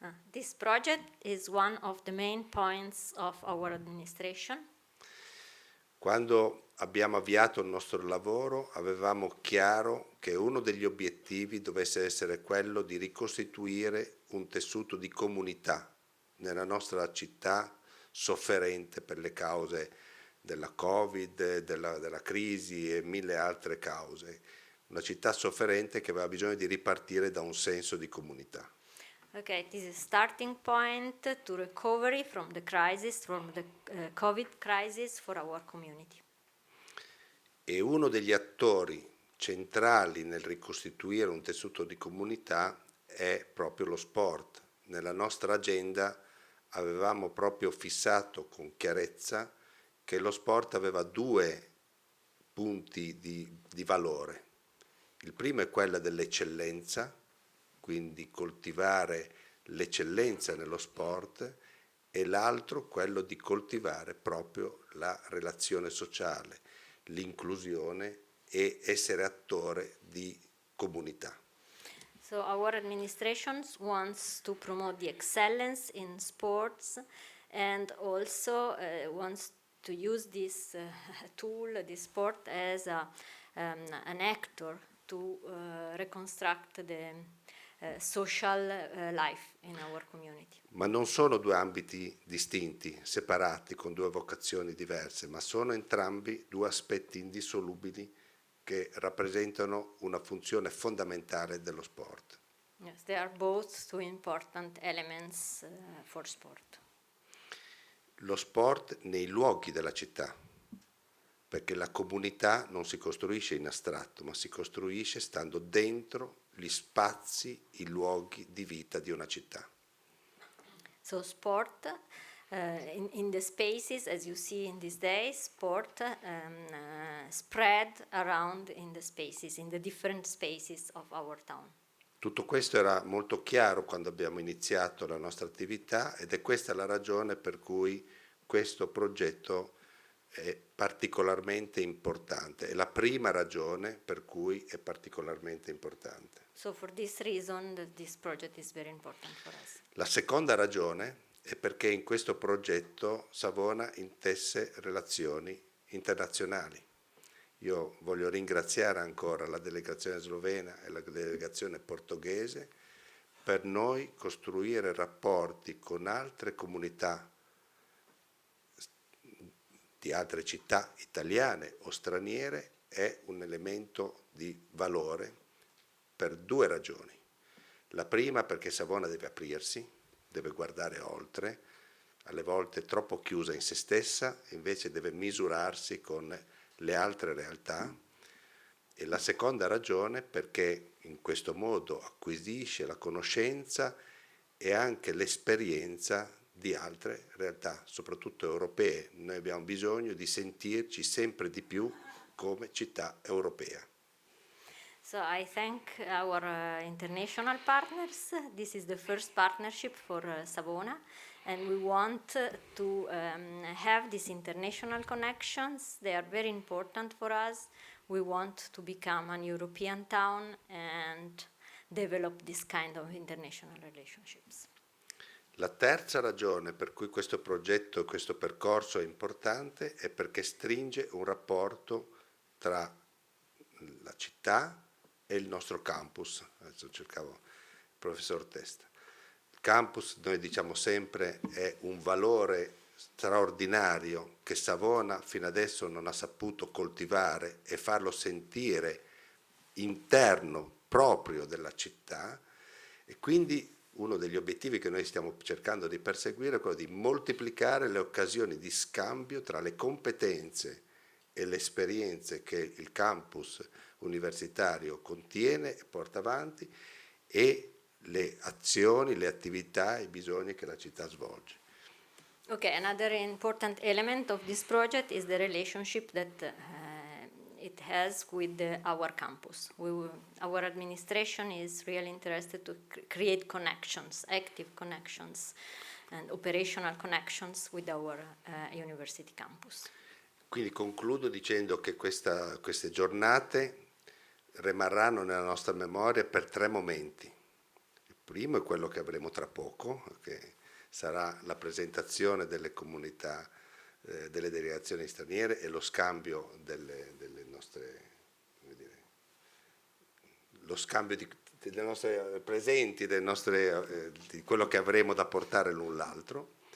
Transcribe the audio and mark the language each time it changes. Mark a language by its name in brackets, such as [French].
[English] This project is one of the main points of our administration. [Italian] Quando abbiamo avviato il nostro lavoro avevamo chiaro che uno degli obiettivi dovesse essere quello di ricostituire un tessuto di comunità nella nostra città sofferente per le cause della Covid, della crisi e mille altre cause. Una città sofferente che aveva bisogno di ripartire da un senso di comunità. [English] Okay, it is a starting point to recovery from the crisis, from the COVID crisis for our community. [Italian] E uno degli attori centrali nel ricostituire un tessuto di comunità è proprio lo sport. Nella nostra agenda avevamo proprio fissato con chiarezza che lo sport aveva due punti di valore. Il primo è quello dell'eccellenza, quindi coltivare l'eccellenza nello sport, e l'altro quello di coltivare proprio la relazione sociale, l'inclusione e essere attore di comunità. [English] So our administration wants to promote the excellence in sports and also wants to use this tool, this sport, as an actor to reconstruct the social life in our community. [Italian] Ma non sono due ambiti distinti, separati, con due vocazioni diverse, ma sono entrambi due aspetti indissolubili che rappresentano una funzione fondamentale dello sport. [English] Yes, they are both two important elements for sport. [Italian] Lo sport nei luoghi della città, perché la comunità non si costruisce in astratto, ma si costruisce stando dentro gli spazi, i luoghi di vita di una città. [English] So sport in the spaces, as you see in these days, sport spread around in the spaces, in the different spaces of our town. [Italian] Tutto questo era molto chiaro quando abbiamo iniziato la nostra attività ed è questa la ragione per cui questo progetto è particolarmente importante, è la prima ragione per cui è particolarmente importante. [English] So for this reason this project is very important for us. [Italian] La seconda ragione è perché in questo progetto Savona intesse relazioni internazionali. Io voglio ringraziare ancora la delegazione slovena e la delegazione portoghese. Per noi costruire rapporti con altre comunità di altre città italiane o straniere è un elemento di valore per due ragioni. La prima perché Savona deve aprirsi, deve guardare oltre, alle volte troppo chiusa in se stessa, invece deve misurarsi con le altre realtà. E la seconda ragione perché in questo modo acquisisce la conoscenza e anche l'esperienza di altre realtà, soprattutto europee. Noi abbiamo bisogno di sentirci sempre di più come città europea. [English] So I thank our international partners. This is the first partnership for Savona, and we want to have these international connections. They are very important for us. We want to become an European town and develop this kind of international relationships. [Italian] La terza ragione per cui questo progetto e questo percorso è importante è perché stringe un rapporto tra la città e il nostro campus. Adesso cercavo il professor Testa. Il campus, noi diciamo sempre, è un valore straordinario che Savona fino adesso non ha saputo coltivare e farlo sentire interno proprio della città, e quindi uno degli obiettivi che noi stiamo cercando di perseguire è quello di moltiplicare le occasioni di scambio tra le competenze e le esperienze che il campus universitario contiene e porta avanti e le azioni, le attività e i bisogni che la città svolge. [English] Okay, another important element of this project is the relationship that it has with our campus. Our administration is really interested to create connections, active connections and operational connections with our university campus. [Italian] Quindi concludo dicendo che queste giornate rimarranno nella nostra memoria per tre momenti. Il primo è quello che avremo tra poco, che sarà la presentazione delle comunità, delle delegazioni straniere e lo scambio delle nostre, lo scambio delle nostre presenti, di quello che avremo da portare l'un l'altro.